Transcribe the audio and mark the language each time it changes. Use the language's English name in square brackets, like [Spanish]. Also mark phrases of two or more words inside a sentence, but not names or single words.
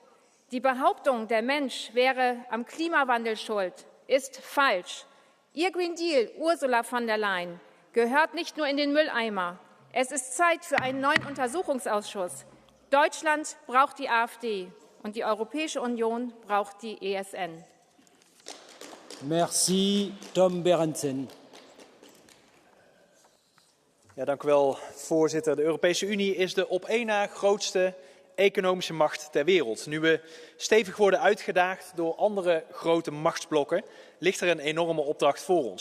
[German] Die Behauptung, der Mensch wäre am Klimawandel schuld, ist falsch. Ihr Green Deal, Ursula von der Leyen, gehört nicht nur in den Mülleimer. Es ist Zeit für einen neuen Untersuchungsausschuss. Deutschland braucht die AfD und die Europäische Union braucht die ESN. [French] Merci, Tom Berendsen. [Dutch] Ja, dank u wel, voorzitter. De Europese Unie is de op één na grootste economische macht ter wereld. Nu we stevig worden uitgedaagd door andere grote machtsblokken, ligt er een enorme opdracht voor ons.